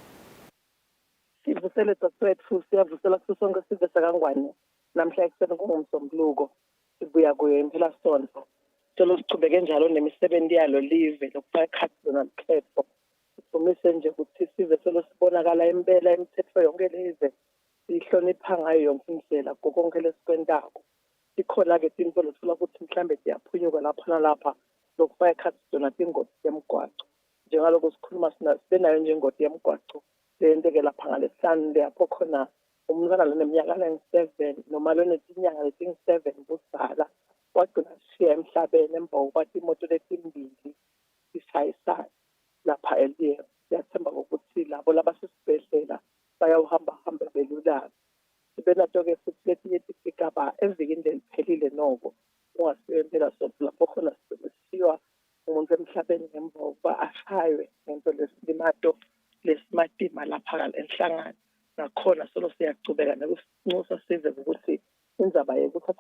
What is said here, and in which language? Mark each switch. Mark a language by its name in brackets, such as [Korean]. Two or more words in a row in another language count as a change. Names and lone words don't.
[Swati] Sivusele dotwethu siyavusela kusonke sive sakangwane namhla ekseni kungumsombuluko sibuya kuyo impela sonto sicela sichubeke njalo nemisebenzi yalo live lokufaka ikhadi lona likhetho simise nje ukuthi size selosibonakala impela imithetho yonke lize sihlonipha ngayo yonke indlela konke lesikwentako ikhona ke into lothola ukuthi mhlambe siyaphunyuka lapha nalapha lokufaka ikhadi lona ingoti yemgwaqo njengaloko sikhuluma sibenayo nje ingoti yemgwaqo lento-ke lapha ngalesihlanu lapho khona umntwana loneminyaka engu-7 noma lonetinyanga letingu-7 kuzala wagcina sishiya emhlabeni emva kokuthi imoto letimbili zishayisana lapha eliye siyathemba ukuthi labo labasesibhedlela bayawuhamba belulama sibe nato-ke futhi letinye tigaba evikini leliphelile noko ungasiyo impela sonto lapho khona sishiwa umuntu emhlabeni ngemva kokuba ashaywe ngento lesilimato lesimatima lapha enhlangano nakhona solo siyacubeka nokusinxusa size ukuthi indzaba yekuthatha